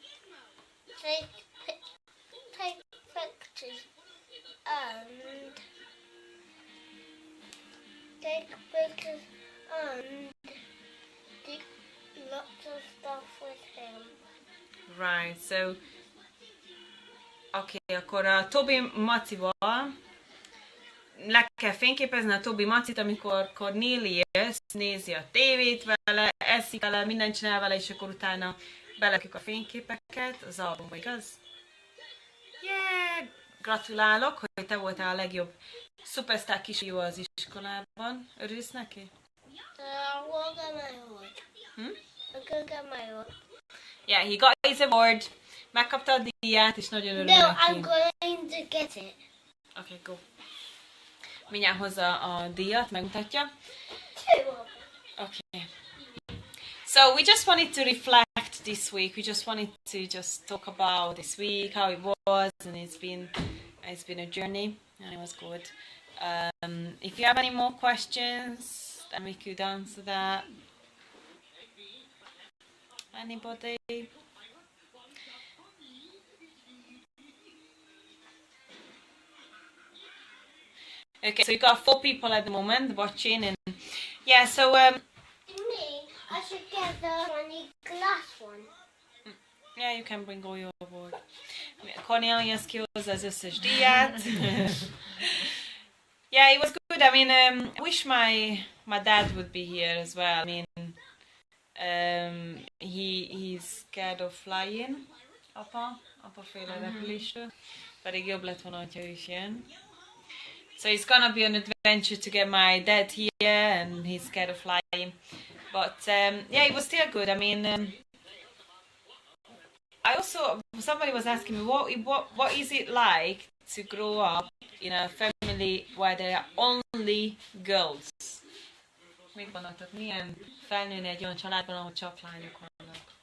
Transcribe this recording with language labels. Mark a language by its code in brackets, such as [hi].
[en] Take pictures and do lots of stuff with him. Right, so [hu] oké, akkor a Toby macival le kell fényképezni a Toby macit, amikor Cornelius nézi a tévét vele, eszik vele, mindent csinál vele, és akkor utána belekük a fényképeket az albumba, igaz? [en] Yeah! [hu] Gratulálok, hogy te voltál a legjobb szupersztár kisfiú az iskolában. Örülsz neki? [en] We'll get my award. I'm gonna get my award. Yeah, he got his award. [hu] Megkapta a díját, és nagyon örül [en] No, [hu] neki. [en] I'm going to get it. Okay, go. [hu] Mindjárt hozza a díjat, megmutatja. [en] Okay. So we just wanted to reflect this week. We just wanted to talk about this week, how it was, and it's been a journey, and it was good. If you have any more questions, then we could answer that. Anybody? Okay, so you got 4 people at the moment watching, and yeah, so Me, I should get the funny glass one. yeah, you can bring all your board. [hu] Cornelius kihozza az összes díját. [en] Yeah, it was good. I mean, I wish my dad would be here as well. I mean, he's scared of flying. [hu] Apa fél a repülésről. Pedig jobb lett volna, hogyha ő is jön. [en] So it's gonna be an adventure to get my dad here, and he's scared of flying. But yeah, it was still good. I mean, somebody was asking me what is it like to grow up in a family where there are only girls. [hu] Mit gondoltok, milyen felnőni egy olyan családban, ahol csak lányok vannak?